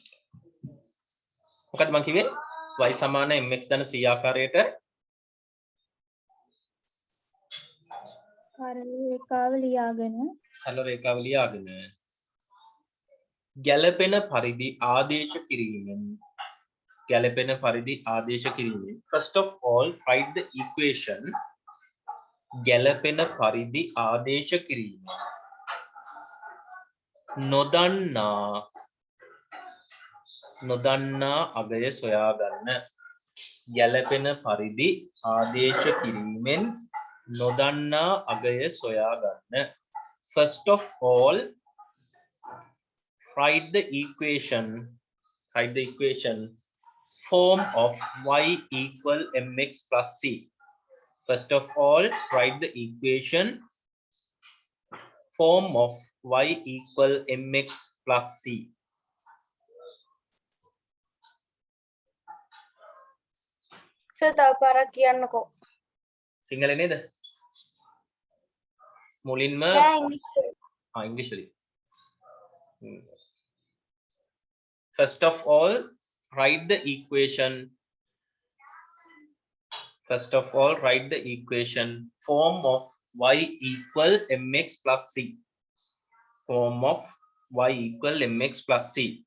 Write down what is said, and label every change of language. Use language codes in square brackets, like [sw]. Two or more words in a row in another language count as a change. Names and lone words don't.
[si] මොකද මම කිව්වේ y සමාන mx ධන c ආකාරයට රේඛාව ලියාගෙන සරල රේඛාව ලියාගෙන ගැළපෙන පරිදි ආදේශ කිරීමෙන් [en] first of all write the equation [si] ගැළපෙන පරිදි ආදේශ කිරීමෙන් නොදන්නා අගය සොයා ගන්න ගැළපෙන පරිදි ආදේශ කිරීමෙන් නොදන්නා අගය සොයා ගන්න [en] first of all write the equation form of y equal mx plus c. First of all write the equation form of y equal mx plus c. [si] සර් තව පාරක් කියන්නකෝ. සිංහල නේද? මුලින්ම නෑ ඉංග්‍රීසි. ඉංග්‍රීසි. [en] First of all write the equation form of y equal mx plus c. Form of y equal mx plus c.